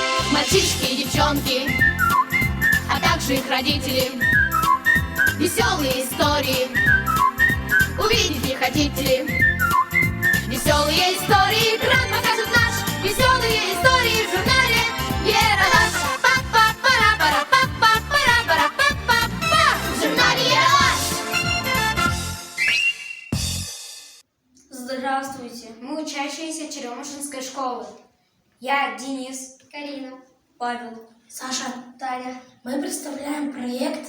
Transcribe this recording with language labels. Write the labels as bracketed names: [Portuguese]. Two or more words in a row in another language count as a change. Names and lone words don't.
[Russian] Мальчишки и девчонки, а также их родители. Веселые истории, увидеть не хотите ли? Веселые истории, экран покажет наш. Веселые истории в журнале Ералаш. Па-па-пара-пара-па-па-пара-пара-па-па-па. В журнале Ералаш. Здравствуйте, мы учащиеся Черемушинской школы. Я Денис, Карина, Павел, Саша, Таня. мы представляем проект